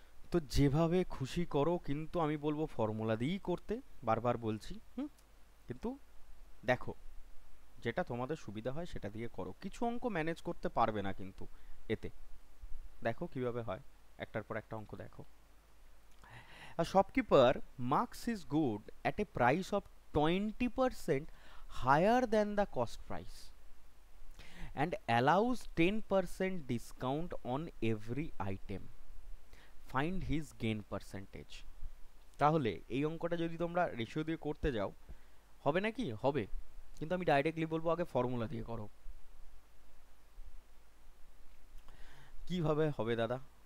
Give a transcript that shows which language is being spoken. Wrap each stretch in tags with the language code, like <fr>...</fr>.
<bn>তো যেভাবে খুশি করো, কিন্তু আমি বলবো ফর্মুলা দিয়েই করতে, বারবার বলছি। কিন্তু দেখো যেটা তোমাদের সুবিধা হয় সেটা দিয়ে করো, কিছু অঙ্ক ম্যানেজ করতে পারবে না কিন্তু এতে, দেখো কিভাবে হয়, একটার পর একটা অঙ্ক দেখো।</bn> <en>A shopkeeper marks his good at a price of 20% higher than the cost price and allows 10% discount on every item. Find his gain percentage.</en> <bn>তাহলে এই অঙ্কটা যদি তোমরা রেশিও দিয়ে করতে যাও, হবে নাকি? হবে, কিন্তু আমি ডাইরেক্টলি বলবো আগে ফর্মুলা দিয়ে করো। কিভাবে হবে দাদা?</bn>